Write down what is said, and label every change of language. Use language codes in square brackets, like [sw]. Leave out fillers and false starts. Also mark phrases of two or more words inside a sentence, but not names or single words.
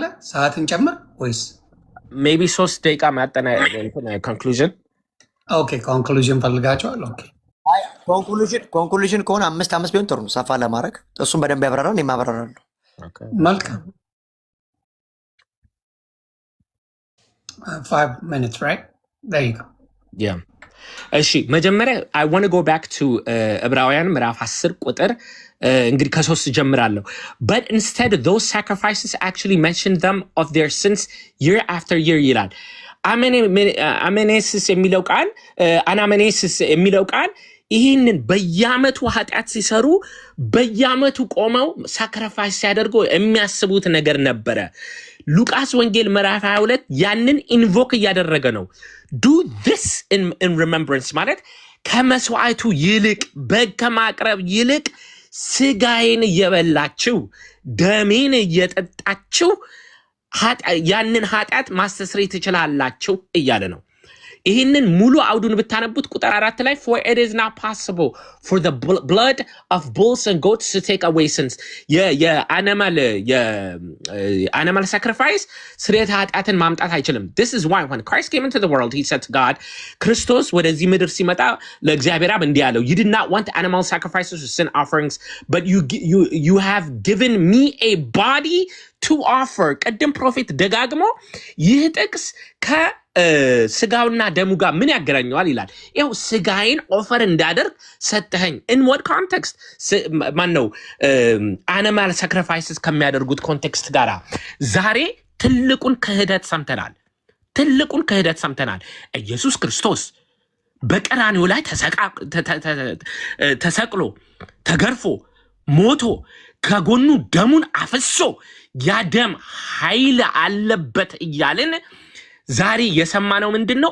[am] ሰዓትን ጨምር ወይስ ሜቢ 3 ደቂቃ ማጠና ኮንክሉዥን? ኦኬ ኮንክሉዥን ፈልጋቸዋል። ኦኬ ኮንክሉዥን ከሆነ 5 ቢሆን ጥሩ ነው፣ ሰፋ ለማድረግ እሱም በደንብ ያብራራል፣ እኔም አብራራለሁ። [en] መልካም 5 minutes right there you go. Yeah. [am] እሺ መጀመሪያ [en] I want to go back to [am] ዕብራውያን ምዕራፍ 10 ቁጥር እንግዲህ ከ3 ጀምራለሁ። [en] But instead those sacrifices actually mentioned them of their sins year after year [am] ይላል። አሜኔሲስ የሚለው ቃል አናሜኔሲስ የሚለው ቃል ይህንን በየዓመቱ ኃጢአት ሲሰሩ በየዓመቱ ቆመው ሳክሪፋይስ ሲያደርጉ የሚያስቡት ነገር ነበረ። ሉቃስ ወንጌል ምዕራፍ 22 ያንን ኢንቮክ እያደረገ ነው። [en] do this in remembrance [am] ማለት ከመስዋዕቱ ይልቅ በግ ከማቅረብ ይልቅ ስጋዬን እየበላችሁ ደሜን እየጠጣችሁ ያንን ኃጢአት ማስተስረይ ትችላላችሁ እያለ ነው። ይህንን ሙሉ አውዱን ብታነቡት ቁጥር 4 ላይ [en] for it is not possible for the blood of bulls and goats to take away sins የአኒማል sacrifice [am] ስርየተ ኃጢአትን ማምጣት አይችልም። [en] This is why when Christ came into the world he said to God, [am] ክርስቶስ ወደዚህ ምድር ሲመጣ ለእግዚአብሔር አብ እንዲህ አለው, [en] you did not want animal sacrifices or sin offerings but you have given me a body to offer. [am] ቀደም ፕሮፌት ደጋግሞ ይህ ጥቅስ ስጋውና ደሙ ጋር ምን ያገናኘዋል ይላል። ይኸው ስጋዬን ኦፈር እንዳደርግ ሰጠኸኝ። [en] in what context? [am] ማን ነው [en] animal sacrifices [am] ከሚያደርጉት ኮንቴክስት ጋር ዛሬ ትልቁን ክህደት ሰምተናል። ኢየሱስ ክርስቶስ በቀራንዮ ላይ ተሰቅሎ ተገርፎ ሞቶ ከጎኑ ደሙን አፍሶ ያ ደም ኃይል አለበት እያልን ዛሬ የሰማነው ምንድነው?